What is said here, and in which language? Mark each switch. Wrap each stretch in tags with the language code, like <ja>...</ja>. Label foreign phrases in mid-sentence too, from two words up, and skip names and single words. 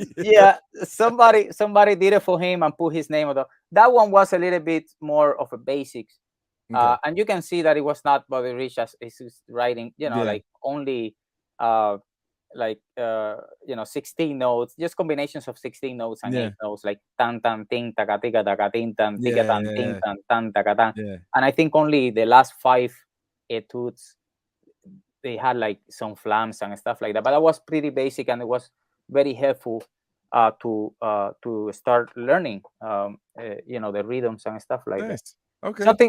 <en>Yeah, somebody did it for him and put his name on it. That one was a little bit more of a basics. And you can see that it was not Bobby Rich as is writing, like only 16 notes, just combinations of 16 notes and 8 notes, like tan tan ting taka tika taka ting tan tika tan ting tan tan taka tan. And I think only the last 5 etudes they had like some flams and stuff like that, but that was pretty basic, and it was very helpful to start learning the rhythms and stuff like that. Okay.</en>